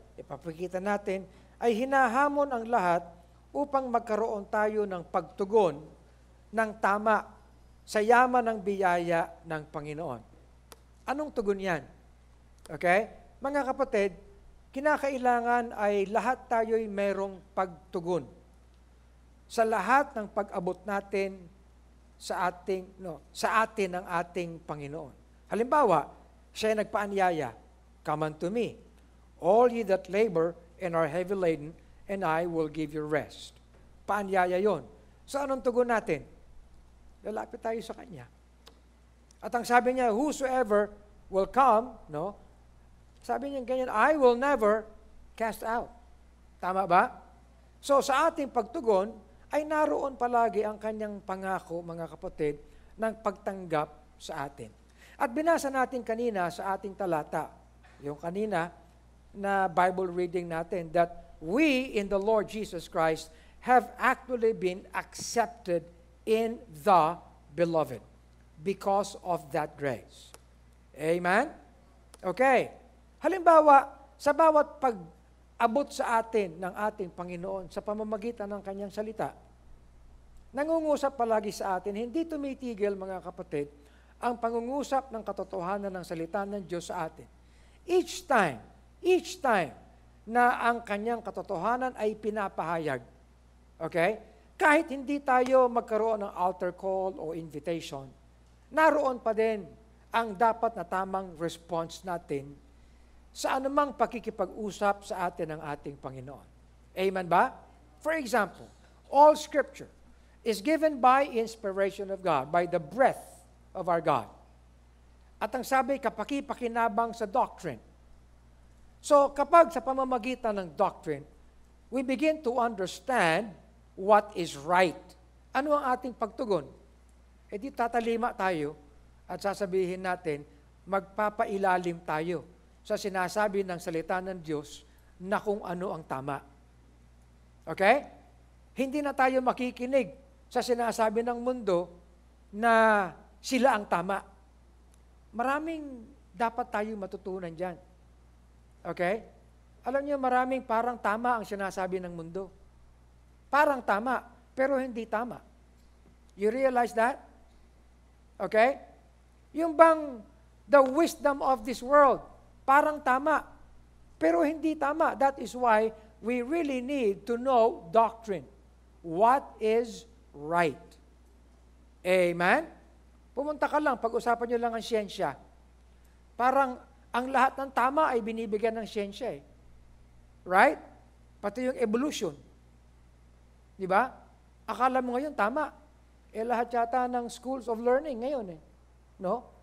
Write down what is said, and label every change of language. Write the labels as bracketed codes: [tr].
[tl] Ipapakita natin, ay hinahamon ang lahat upang magkaroon tayo ng pagtugon ng tama sa yaman ng biyaya ng Panginoon. Anong tugon yan? Okay? Mga kapatid, kinakailangan ay lahat tayo'y merong pagtugon sa lahat ng pag-abot natin sa atin ng ating Panginoon. Halimbawa, siya ay nagpaanyaya, [en] "Come unto me, all ye that labor and are heavy laden, and I will give you rest." [tl] Paanyaya yon. So anong tugon natin? Lalapit tayo sa Kanya. At ang sabi niya, [en] "Whosoever will come," [tl] no? Sabi niya ganyan, [en] "I will never cast out." [tl] Tama ba? So sa ating pagtugon, ay naroon palagi ang Kanyang pangako, mga kapatid, ng pagtanggap sa atin. At binasa natin kanina sa ating talata, yung kanina na Bible reading natin, [en] that we in the Lord Jesus Christ have actually been accepted in the Beloved because of that grace. Amen? Okay. [tl] Halimbawa, sa bawat pag-abot sa atin ng ating Panginoon sa pamamagitan ng Kanyang salita, nangungusap palagi sa atin, hindi tumitigil, mga kapatid, ang pangungusap ng katotohanan ng salita ng Diyos sa atin. [en] Each time [tl] na ang Kanyang katotohanan ay pinapahayag. Okay? Kahit hindi tayo magkaroon ng altar call o invitation, naroon pa din ang dapat na tamang response natin sa anumang pakikipag-usap sa atin ng ating Panginoon. Amen ba? [en] For example, all Scripture is given by inspiration of God, by the breath of our God. [tl] At ang sabi, kapaki-pakinabang sa doctrine. So, kapag sa pamamagitan ng doctrine, [en] we begin to understand what is right. [tl] Ano ang ating pagtugon? E di tatalima tayo at sasabihin natin, magpapailalim tayo sa sinasabi ng salita ng Diyos na kung ano ang tama. Okay? Hindi na tayo makikinig sa sinasabi ng mundo na sila ang tama. Maraming dapat tayo matutunan dyan. Okay? Alam niyo, maraming parang tama ang sinasabi ng mundo. Parang tama, pero hindi tama. [en] You realize that? [tl] Okay? Yung bang [en] the wisdom of this world, [tl] parang tama, pero hindi tama. [en] That is why we really need to know doctrine. What is right? Amen? [tl] Pumunta ka lang, pag-usapan nyo lang ang siyensya. Parang ang lahat ng tama ay binibigyan ng siyensya eh. Right? Pati yung evolution. Di ba? Akala mo ngayon tama. Lahat yata ng [en] schools of learning [tl] ngayon eh. No?